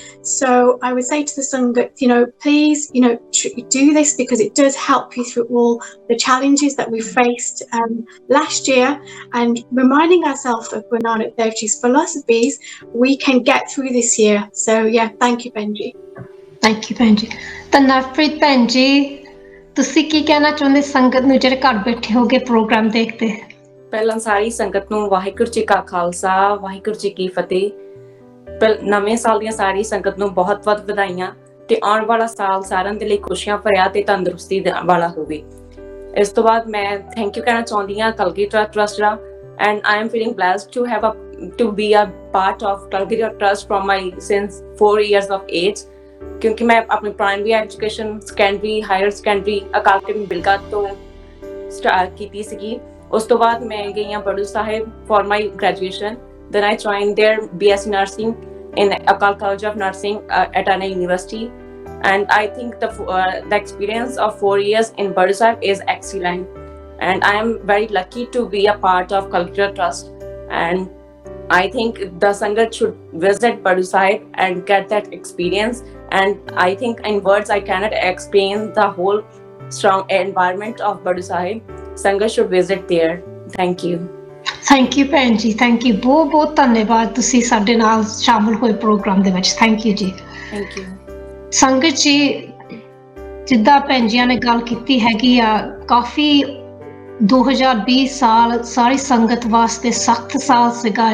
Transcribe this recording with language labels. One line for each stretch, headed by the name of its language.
English: So I would say to the Sangat, you know, please, you know, do this, because it does help you through all the challenges that we faced last year, and reminding ourselves of Guru Nanak Dev Ji's philosophies, we can get through this year. So yeah, thank you, Benji. Thank you,
Punjabi: ਭੈਣ ਜੀ। ਤਾਂ ਨਵਪ੍ਰੀਤ ਭੈਣ ਜੀ ਤੁਸੀਂ ਕੀ ਕਹਿਣਾ ਚਾਹੁੰਦੇ ਸੰਗਤ ਨੂੰ ਜਿਹੜੇ ਘਰ ਬੈਠੇ ਹੋਗੇ ਪ੍ਰੋਗਰਾਮ ਦੇਖਦੇ? ਪਹਿਲਾਂ ਸਾਰੀ ਸੰਗਤ ਨੂੰ ਵਾਹਿਗੁਰੂ ਜੀ ਕਾ ਖਾਲਸਾ, ਵਾਹਿਗੁਰੂ ਜੀ ਕੀ ਫਤਿਹ। ਨਵੇਂ ਸਾਲ ਦੀਆਂ ਸਾਰੀ ਸੰਗਤ ਨੂੰ ਬਹੁਤ-ਬਹੁਤ ਵਧਾਈਆਂ, ਤੇ ਆਉਣ ਵਾਲਾ ਸਾਲ ਸਾਰਿਆਂ ਦੇ ਲਈ ਖੁਸ਼ੀਆਂ ਭਰਿਆ ਤੇ ਤੰਦਰੁਸਤੀ ਵਾਲਾ ਹੋਵੇ। ਇਸ ਤੋਂ ਬਾਅਦ ਮੈਂ ਥੈਂਕ ਯੂ ਕਹਿਣਾ ਚਾਹੁੰਦੀ ਹਾਂ Kalgidhar trust ਦਾ,
English: and I am feeling blessed to be a part of Kalgita Trust from my since 4 years of age,
Punjabi: ਕਿਉਂਕਿ ਮੈਂ ਆਪਣੀ primary education secondary higher secondary ਅਕਾਲ ਅਕੈਡਮੀ ਬਿਲਗਾ ਤੋਂ ਸਟਾਰਟ ਕੀਤੀ ਸੀਗੀ। ਉਸ ਤੋਂ ਬਾਅਦ ਮੈਂ ਗਈ ਹਾਂ ਬੜੂ ਸਾਹਿਬ
English: For my graduation, then I joined their BSc Nursing in Akal College of Nursing at Anna University, and I think the experience of 4 years in Badu Sahib is excellent, and I am very lucky to be a part of Kalgita Trust, and I think the Sangat should visit Badu Sahib and get that experience. And I think in words I cannot explain the whole strong environment of Badu Sahib. Sangat should visit there. Thank you. Thank you
Punjabi: ਭੈਣ ਜੀ, thank you, ਬਹੁਤ ਬਹੁਤ ਧੰਨਵਾਦ ਤੁਸੀਂ ਸਾਡੇ ਨਾਲ ਸ਼ਾਮਲ ਹੋਏ ਪ੍ਰੋਗਰਾਮ ਦੇ ਵਿੱਚ।
English: Thank you ji. Thank you.
Punjabi: ਸੰਗਤ ਜੀ ਜਿੱਦਾਂ ਭੈਣ ਜੀਆਂ ਨੇ ਗੱਲ ਕੀਤੀ ਹੈਗੀ ਆ, ਕਾਫੀ 2020 ਸਾਲ ਸਾਰੀ ਸੰਗਤ ਵਾਸਤੇ ਸਖਤ ਸਾਲ ਸੀਗਾ।